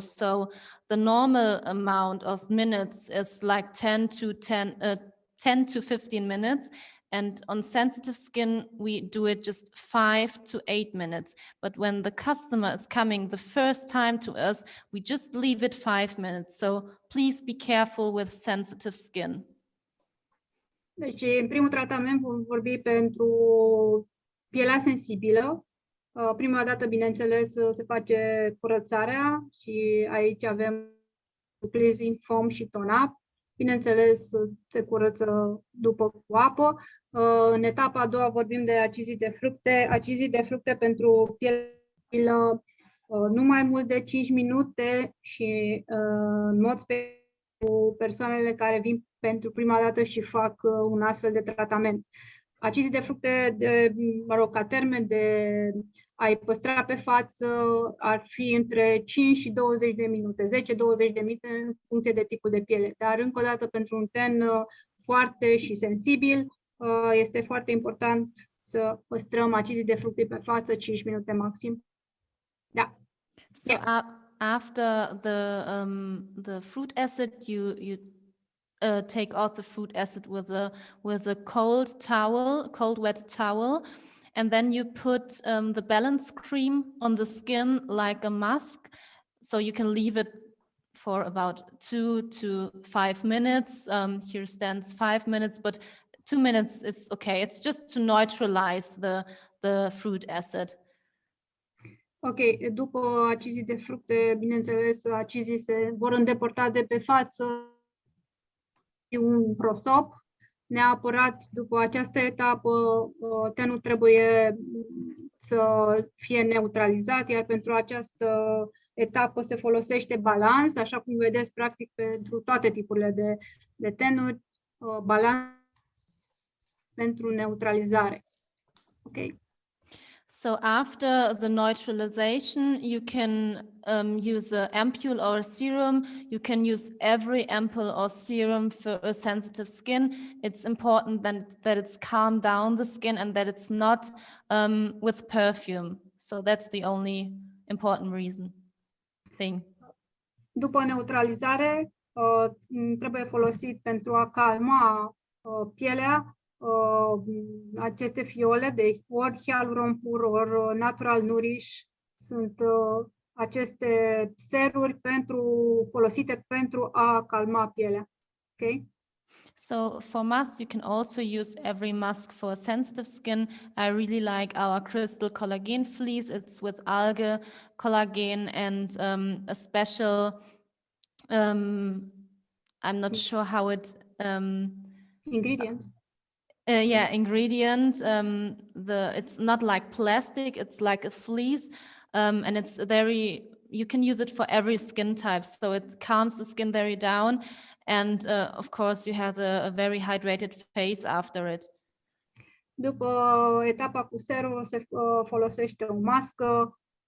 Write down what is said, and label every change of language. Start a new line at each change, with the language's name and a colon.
English: So the normal amount of minutes is like 10 to 15 minutes. And on sensitive skin, we do it just 5 to 8 minutes. But when the customer is coming the first time to us, we just leave it 5 minutes. So please be careful with sensitive skin.
Romanian: Deci, în primul tratament vom vorbi pentru pielea sensibilă. Prima dată, bineînțeles, se face curățarea și aici avem cleansing foam și tone-up. Bineînțeles, se curăță după cu apă. În etapa a doua vorbim de acizii de fructe. Acizii de fructe pentru piele nu mai mult de 5 minute și în mod special cu persoanele care vin pentru prima dată și fac un astfel de tratament. Acizii de fructe, ca termen de a-i păstra pe față, ar fi între 5 și 20 de minute, 10-20 de minute în funcție de tipul de piele. Dar, încă o dată, pentru un ten foarte și sensibil, este foarte important să păstrăm acizii de fructe pe față 5 minute maxim. Da.
English: So after the fruit acid, you take off the fruit acid with a cold wet towel, and then you put the balance cream on the skin like a mask. So you can leave it for about 2 to 5 minutes. Here stands 5 minutes, but 2 minutes is okay. It's just to neutralize the fruit acid.
Romanian: Ok, după acizii de fructe, bineînțeles, acizii se vor îndepărta de pe față un prosop. Neapărat după această etapă, tenul trebuie să fie neutralizat, iar pentru această etapă se folosește balans, așa cum vedeți, practic, pentru toate tipurile de tenuri, balans pentru neutralizare.
English: Ok. So after the neutralization, you can use an ampule or a serum. You can use every ampule or serum for a sensitive skin. It's important that it's calmed down the skin and that it's not with perfume. So that's the only important thing.
Romanian: După neutralizare, trebuie folosit pentru a calma pielea aceste fiole de ori Hyaluron Pur, ori Natural Nourish, sunt aceste seruri folosite pentru a calma pielea.
English: Okay? So for masks, you can also use every mask for sensitive skin. I really like our crystal collagen fleece. It's with algae collagen and a special, I'm not sure how it... Ingredient. Ingredient. It's not like plastic, it's like a fleece, and it's you can use it for every skin type, so it calms the skin very down, and of course you have a very hydrated face after it.
Romanian: După etapa cu serul se folosește o mască.